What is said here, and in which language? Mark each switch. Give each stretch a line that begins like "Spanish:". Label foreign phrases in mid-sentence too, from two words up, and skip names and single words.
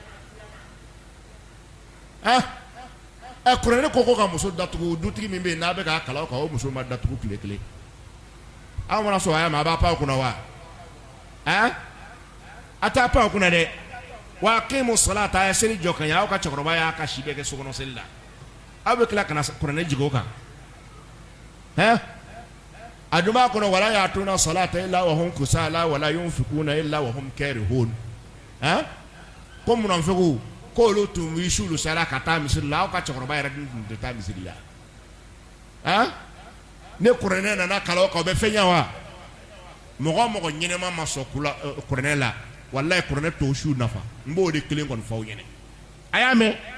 Bambara: kuranɛ ko ka muso datugu dutigi min bɛ yen n'a bɛ k'a kalan o kan o muso ma datugu tile kelen aw mana sɔn a ma a b'a pan o kunna wa a t'a pan o kunna dɛ
Arabic: وأقيموا الصلاة
Bambara: a ye seli jɔ ka ɲɛ aw ka cɛkɔrɔba y'a ka si bɛɛ kɛ sokɔnɔ seli la aw bɛ tila ka na kuranɛ jigin o kan a dun b'a kɔnɔ wala
Arabic: يأتون الصلاة إلا وهم كسالى ولا ينفقون إلا وهم كارهون
Bambara: ko munafiku ko olu tun bɛ su sara ka taa misiri la aw ka cɛkɔrɔba yɛrɛ dun tun tɛ taa misiri la ne kuranɛ nana kalan o kan o bɛ fɛn ɲɛ wa mɔgɔ ɲɛnɛma ma sɔn kuranɛ la walayi kuranɛ t'o su nafa n b'o de kelen kɔni fɔ aw ɲɛna a y'a mɛn